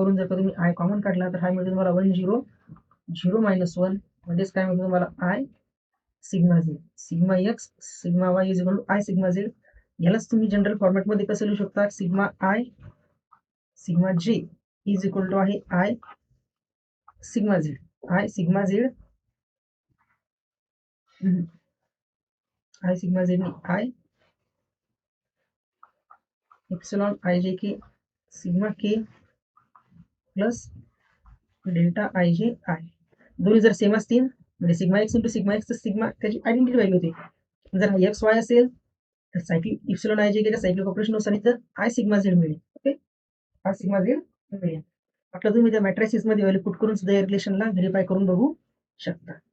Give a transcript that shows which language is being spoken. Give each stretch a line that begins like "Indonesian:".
Marathi: यावरून जर का तुम्ही आय कॉमन काढला तर हा मिळतो तुम्हाला 1 0 0 -1 म्हणजेच काय मिळतो तुम्हाला I sigma Z.
English: Sigma X sigma Y is equal to I sigma Z.
Marathi: यालाच तुम्ही जनरल फॉर्मॅटमध्ये कसं लिहू शकता, सिग्मा आय सिग्मा जे इज इक्वल टू आहे I sigma Z. I sigma Z I sigma Z I epsilon I जे के sigma K plus delta I जे आय. दोन्ही जर सेम असतील म्हणजे sigma x into sigma x तर सिग्मा त्याची आयडेंटिटी व्हॅल्यू होते. जर हा एक्स वाय असेल तर सायक्लिक इप्सिलॉन आय जे के सायक्लिक ऑपरेशन नुसार तर आय सिग्मा झेड मिळेल. ओके, आय सिग्मा झेड मिळेल. आपलं तुम्ही त्या मॅट्रिसेस मध्ये व्हॅल्यू पुट करून सुद्धा या रिलेशनला व्हेरीफाय करून बघू शकता.